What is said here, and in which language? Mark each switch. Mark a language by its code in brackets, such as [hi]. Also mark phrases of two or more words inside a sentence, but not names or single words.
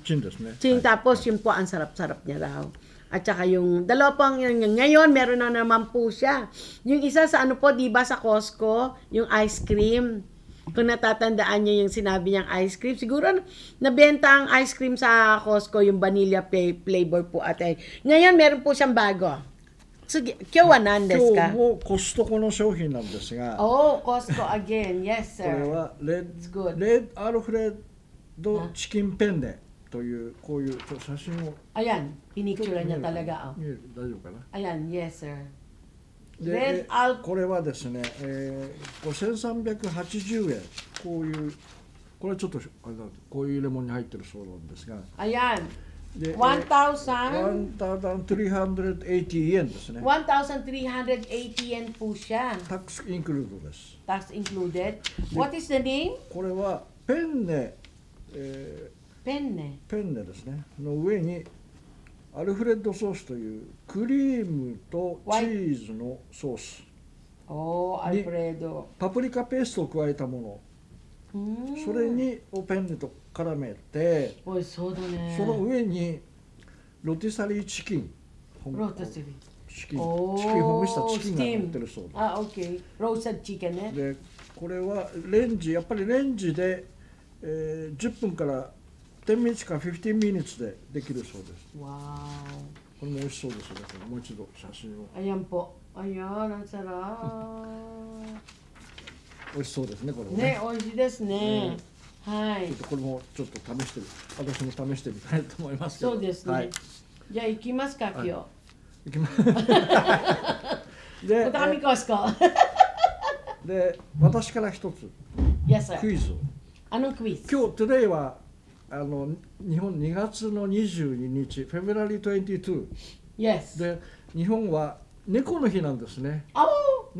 [tl] Ching tapos yun po ang sarap-sarap niya raw. At saka yung dalawa pang yun, ngayon meron na naman po siya. Yung isa sa po, di ba sa Costco, yung [en] ice cream. [tl] Kung natatandaan niyo yung sinabi niyang [en] ice cream, [tl] siguro nabenta ang [en] ice cream [tl] sa Costco, yung [en] vanilla flavor [tl] po ate. Ngayon meron po siyang bago. So, [ja] 今日は何ですか? 今日もコストコの商品なんですが、 [en] Costco again. Yes, [ja] これ sir. はレッドアルフレッドチキンペンネというこういう写真を [tl] Ayan, pinicture niya talaga. [ja] 見える大丈夫かな。 [tl] Ayan, [en] yes, sir. [ja] でこれはですね、これ1380円、こういうこれちょっとあれだ、こういうレモンに入ってるそうなんですが、 [tl] Ayan. [ja] で 1,380 円ですね。 [tl] 1,380 yen po siya. [en] tax include [ja] です。 [en] Tax included. What is the name? [ja] これはペンネ、ペンネですねの上にアルフレッドソースというクリームとチーズのソース、アルフレッド、パプリカペーストを加えたもの、それにペンネと絡めて、おいそうだね、その上にロティサリーチキン、ロティサリーチキンほぐしたチキンが乗ってるそうです。 OK。ローストチキンね。でこれはやっぱりレンジで、10分から10 minutes か15 minutes でできるそうです。わー。これも美味しそうですね。もう一度写真を。 [tl] Ayan po. Ayan, ang sarap. [ja] 美味しそうですね、これもね。美味しいですね。はい。これもちょっと試して私も試してみたいと思いますけど。そうですね。じゃあ行きますか、今日。行きます。で、 [tl] punta kami Costco. [ja] で、私から一つ [en] Yes, sir. [ja] クイズを。 [tl] Anong quiz? [ja] 今日、today は日本2月の22日、February 22 [en] Yes. [ja] で、日本は猫の日なんですね。 [en] Oh,